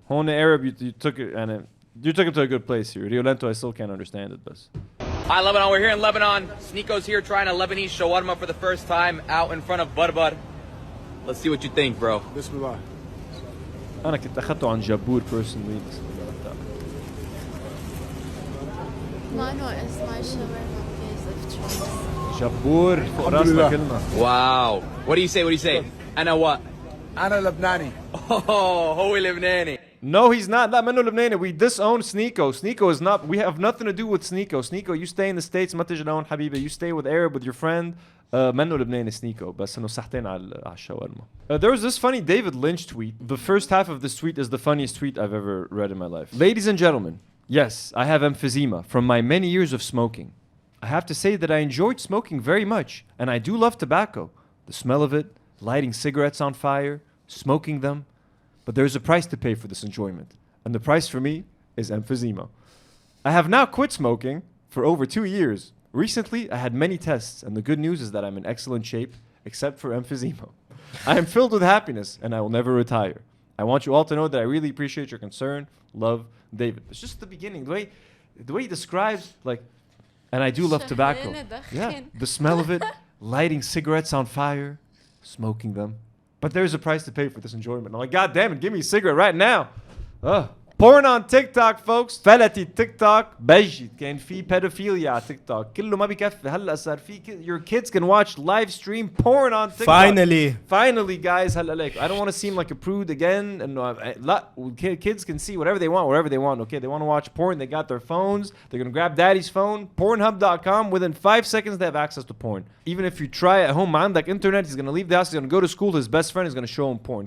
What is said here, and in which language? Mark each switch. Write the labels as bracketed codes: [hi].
[ar] هون [en] Arab, you took it and you took him to a good place here. Riolanto, I still can't understand it, but. Hi Lebanon, we're here in Lebanon. Sneako's here trying a Lebanese shawarma for the first time out in front of Barbar. Let's see what you think, bro. Bismillah. [ar] أنا كنت أخذته عن جبور [en] personally. Mano is my shawarma place of choice. [ar] جبور فوق راسنا كلنا. [en] Wow. What do you say? [ar] أنا [en] what? [ar] أنا لبناني. Oh, هو لبناني. [en] No, he's not. [ar] لا منه لبناني. [en] We disown Sneako. Sneako is not. We have nothing to do with Sneako. Sneako, you stay in the States. [ar] ما تجي لهون حبيبي. [en] You stay with Arab, with your friend. [ar] منه لبناني Sneako. بس إنه صحتين على الشاورما. [en] There was this funny David Lynch tweet. The first half of this tweet is the funniest tweet I've ever read in my life. Ladies and gentlemen, yes, I have emphysema from my many years of smoking. I have to say that I enjoyed smoking very much, and I do love tobacco. The smell of it, lighting cigarettes on fire, smoking them. But there's a price to pay for this enjoyment, and the price for me is emphysema. I have now quit smoking for over 2 years. Recently, I had many tests, and the good news is that I'm in excellent shape, except for emphysema. I am filled with happiness, and I will never retire. I want you all to know that I really appreciate your concern. Love, David. It's just the beginning. The way he describes, like, and I do love tobacco. Yeah, the smell of it, lighting cigarettes on fire, smoking them. But there's a price to pay for this enjoyment. I'm like, God damn it, give me a cigarette right now. Porn on TikTok folks. [ar] فلتي التيك توك بجد كان في pedophilia على تيك توك كله ما بيكفي هلا صار في [en] your kids can watch live stream porn on TikTok. Finally guys [ar] هلا [en] like I don't want to seem like a prude again [ar] انه لا [en] kids can see whatever they want wherever they want. Okay, they want to watch porn, they got their phones, they're gonna grab daddy's phone. Pornhub.com, within 5 seconds they have access to porn. Even if you try at home, man, like internet, he's gonna leave the house, he's gonna go to school, his best friend is gonna show him porn.